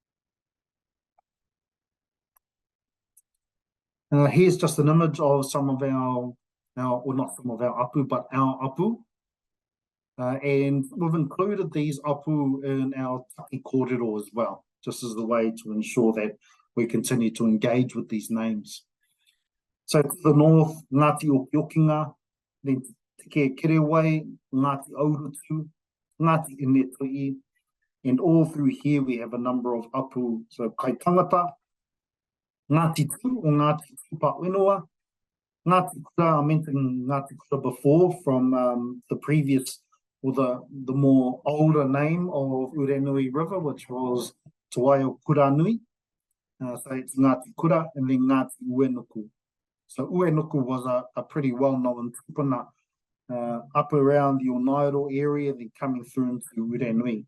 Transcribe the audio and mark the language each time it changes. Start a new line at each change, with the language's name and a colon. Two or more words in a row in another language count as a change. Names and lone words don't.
English: Here's just an image of some of our or not some of our apu, but our apu. And we've included these apu in our
Māori: taki kōrero
English: as well, just as the way to ensure that we continue to engage with these names. So to the north, Ngāti Okinga, then Te Kerewai, Ngāti Aurutu, Ngāti Inetui, and all through here we have a number of apu. So Kai Tangata, Ngāti Tu or Ngāti Tupa Whenua, Ngāti Kura, I mentioned Ngāti Kura before from the previous, or the more older name of Urenui River, which was Te Waio Kuranui. So it's Ngāti Kura and then Ngāti Uenuku. So Uenuku was a pretty well-known tupuna up around the Onairo area, then coming through into Urenui.